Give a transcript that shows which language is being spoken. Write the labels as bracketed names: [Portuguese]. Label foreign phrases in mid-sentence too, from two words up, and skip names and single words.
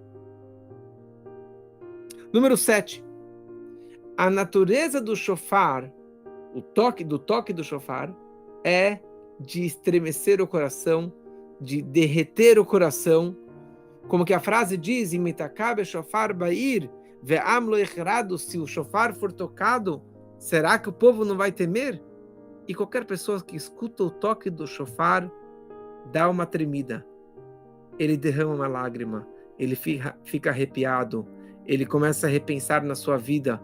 [Portuguese] Número 7. A natureza do shofar, o toque do shofar, é de estremecer o coração, de derreter o coração, como que a frase diz, [Hebrew] אם יתקע שופר בעיר ועם לא יחרדו, [Portuguese] se o shofar for tocado, será que o povo não vai temer? E qualquer pessoa que escuta o toque do shofar, dá uma tremida, ele derrama uma lágrima, ele fica arrepiado, ele começa a repensar na sua vida.